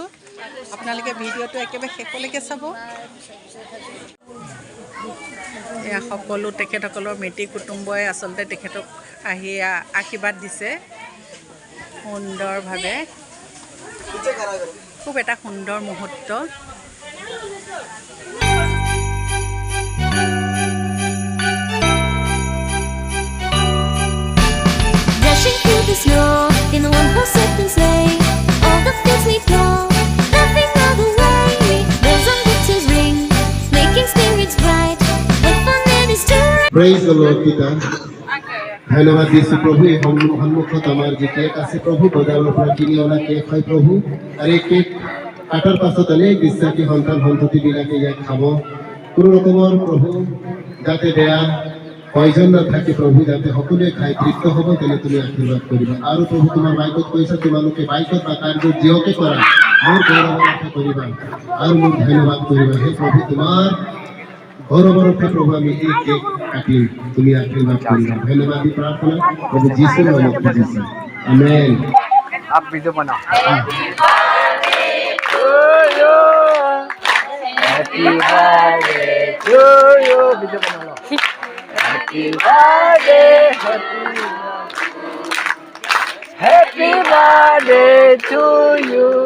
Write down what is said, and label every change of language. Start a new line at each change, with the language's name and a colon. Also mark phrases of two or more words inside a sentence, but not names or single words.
Assamese: আপোনালোকে ভিডিঅ'টো একেবাৰে শেষলৈকে চাব। এয়া সকলো তেখেতসকলৰ মিতিৰ কুটুম্বই আচলতে তেখেতক আহি আশীৰ্বাদ দিছে সুন্দৰভাৱে। খুব এটা সুন্দৰ মুহূৰ্ত।
English: Dashing through the snow in a one-horse open sleigh. All the fields we plow, laughing all the way. Bells on winter's ring, making spirits bright. What fun it is to ride. Praise the Lord, Pita.
Assamese: ধন্যবাদ দিছো প্ৰভু। এই সন্মুখত আমাৰ যি কেক আছে প্ৰভু, বজাৰৰ পৰা কিনি অনা কেক হয় প্ৰভু। আৰু এই কেক কাটাৰ পাছত অনেক বিশ্বাসী সন্তান সন্ততিবিলাকে ইয়াক খাব। কোনো ৰকমৰ প্ৰভু যাতে বেয়া পয়জন নাথাকে প্ৰভু, যাতে সকলোৱে খাই তৃপ্ত হ'ব, তেনে তুমি আশীৰ্বাদ কৰিবা। আৰু প্ৰভু তোমাৰ বাইকত কৈছা তোমালোকে বাইকত বা কাৰ্যত যিহকে কৰা মোৰ গৌৰৱৰ আশা কৰিবা আৰু মোক ধন্যবাদ কৰিবা। হে প্ৰভু তোমাৰ গৌৰৱৰ আশা প্ৰভু আমি এই কেক কাটিম, তুমি আশীৰ্বাদ কৰিবা। ধন্যবাদ দি প্ৰাৰ্থনা প্ৰভু যীশুৰ নামত খুজিছোঁ, আমেন।
Hindi: आप वीडियो बनाओ।
English: happy birthday to you.
Hindi: वीडियो बना लो।
English: happy birthday, happy birthday to you.